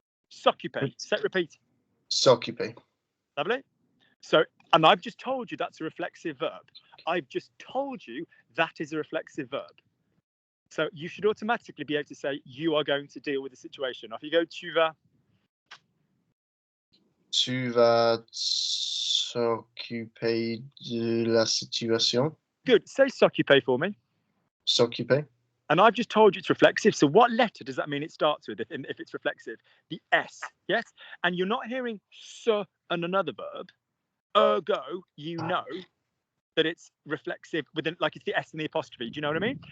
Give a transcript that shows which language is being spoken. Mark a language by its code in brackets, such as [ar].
[en] S'occuper. Set, repeat. [fr] S'occuper. [en] Lovely. So, and I've just told you that's a reflexive verb. I've just told you that is a reflexive verb. So you should automatically be able to say you are going to deal with the situation. Off you go. [fr] Tu vas. Tu vas s'occuper de la situation. [en] Good. Say s'occuper for me. [fr] S'occuper. [en] And I've just told you it's reflexive. So what letter does that mean it starts with if it's reflexive? The S, yes? And you're not hearing so and another verb. Ergo, you know that it's reflexive within, like it's the S and the apostrophe. Do you know what I mean?